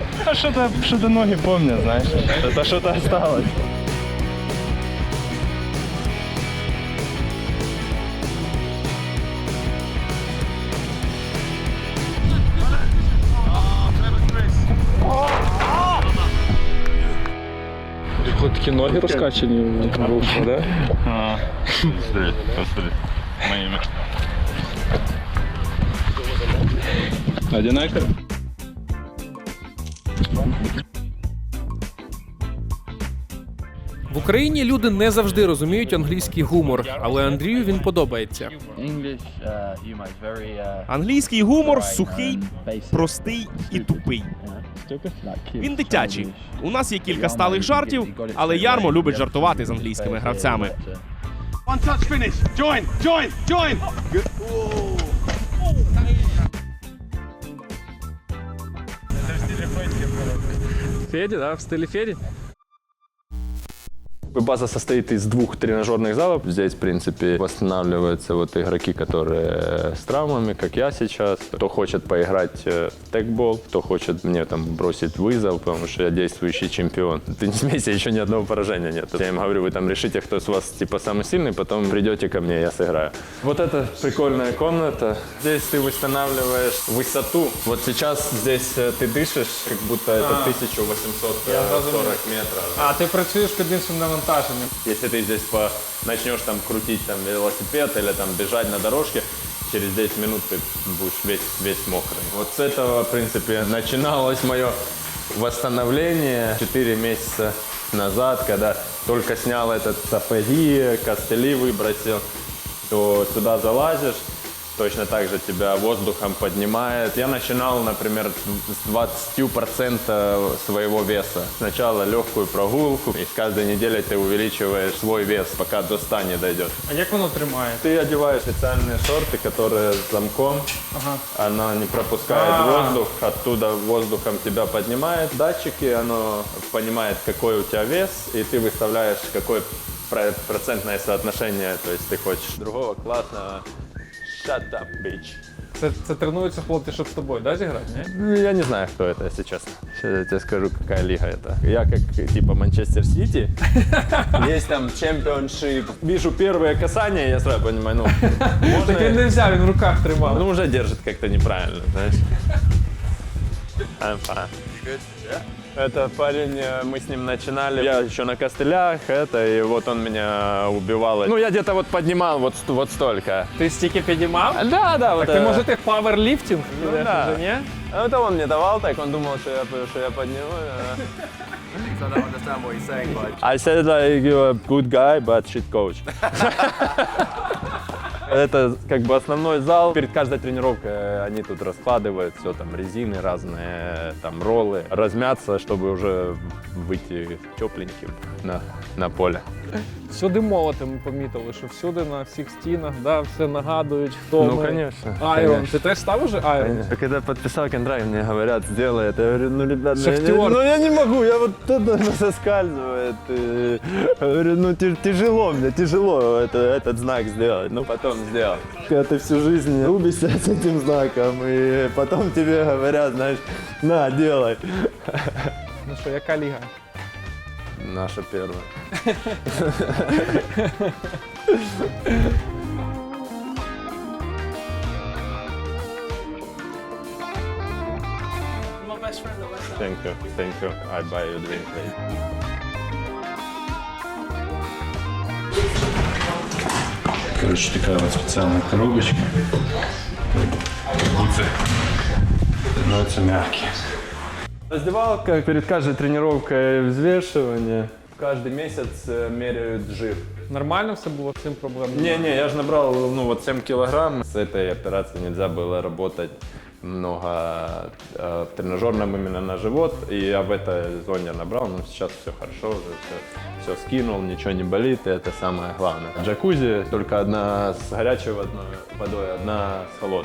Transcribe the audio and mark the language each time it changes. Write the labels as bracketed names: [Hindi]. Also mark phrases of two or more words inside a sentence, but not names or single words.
[Russian] А что-то ноги помнят, знаешь. Это что-то осталось. [Ukrainian] Такі ноги розкачані вийшли, [Russian] да? Посмотри. Моими. Одинаково? [Ukrainian] В Україні люди не завжди розуміють англійський гумор, але Андрію він подобається. Англійський гумор сухий, простий і тупий. Він дитячий. У нас є кілька сталих жартів, але Ярмо любить жартувати з англійськими гравцями. [English] One touch finish. Join, join, join. [Ukrainian] Феді, да? В стилі Феді? [Russian] База состоит из 2 тренажерных залов. Здесь, в принципе, восстанавливаются вот игроки, которые с травмами, как я сейчас. Кто хочет поиграть в текбол, кто хочет мне там бросить вызов, потому что я действующий чемпион. В теннисмейсе еще ни одного поражения нет. Я им говорю, вы там решите, кто из вас типа самый сильный, потом придете ко мне, я сыграю. Вот это прикольная комната. Здесь ты восстанавливаешь высоту. Вот сейчас здесь ты дышишь, как будто это 1840 метров. [Ukrainian] А, ти працюєш під іншим навантаженням. [Russian] Если ты здесь начнешь там крутить там велосипед или там бежать на дорожке, через 10 минут ты будешь весь мокрый. Вот с этого, в принципе, начиналось мое восстановление 4 месяца назад, когда только снял этот сапоги, костыли выбросил, то сюда залазишь, точно так же тебя воздухом поднимает. Я начинал, например, с 20% своего веса. Сначала легкую прогулку, и с каждой неделей ты увеличиваешь свой вес, пока до 100 не дойдет. [Ukrainian] А як воно тримає? [Russian] Ты одеваешь специальные шорты, которые с замком. Она не пропускает воздух, оттуда воздухом тебя поднимает. Датчики, оно понимает, какой у тебя вес, и ты выставляешь, какое процентное соотношение, то есть ты хочешь другого классного. [English] Shut up, bitch. [Ukrainian] Це тренуються хлопці, щоб з тобою, да, зіграти, ні? [Russian] Ну, я не знаю, кто это, если честно. Сейчас я тебе скажу, какая лига это. Я как типа Манчестер Сити. Есть там чемпионшип. Вижу первые касания, я сразу понимаю, ну, можно... [Ukrainian] Так він не взяв, він в руках тримав. [Russian] Ну, уже держит как-то неправильно, знаешь. [English] I'm fine. [Russian] Это парень, мы с ним начинали, я еще на костылях, и вот он меня убивал. Ну, я где-то вот поднимал вот столько. [Ukrainian] Ти стільки підіймав? [Russian] Да, вот. [Ukrainian] Так ти, може, ти пауерліфтинг? [Russian] Ну, да. [Ukrainian] Вже, ні? [Russian] А это он мне давал так, он думал, что я подниму. [English] I said like you're a good guy, but shit coach. [Russian] Это как бы основной зал. Перед каждой тренировкой они тут раскладывают все, там резины разные, там роллы. Размяться, чтобы уже выйти тепленьким на поле. [Ukrainian] Всюди молоти ми помітили, що всюди на всіх стінах, да, все нагадують, хто Ну, ми. [Russian] конечно. Айрон. Конечно. [Ukrainian] Ти теж став уже Айрон? [Russian] Когда подписал контракт, мне говорят, сделай это. Я говорю, ну, ребят, Шахтер. я не могу, я вот это соскальзывает. Говорю, ну, тяжело мне, тяжело этот знак сделать. Ну, потом сделал. Когда ты всю жизнь рубишься с этим знаком, и потом тебе говорят, знаешь, на, делай. [Ukrainian] Ну що, яка ліга? [Russian] наша первая. [English] Thank you. I buy you drink later. [Russian] Короче, такая вот специальная коробочка. Гудзы. Становятся мягкие. Раздевалка, перед каждой тренировкой взвешивание. Каждый месяц меряют жир. [Ukrainian] Нормально все було, з цим проблем? [Russian] Не, я же набрал 7 килограмм. С этой операцией нельзя было работать много в тренажерном именно на живот. И я в этой зоне набрал, но сейчас все хорошо, уже все скинул, ничего не болит, и это самое главное. Джакузи только одна с горячей водой, одна с холодной.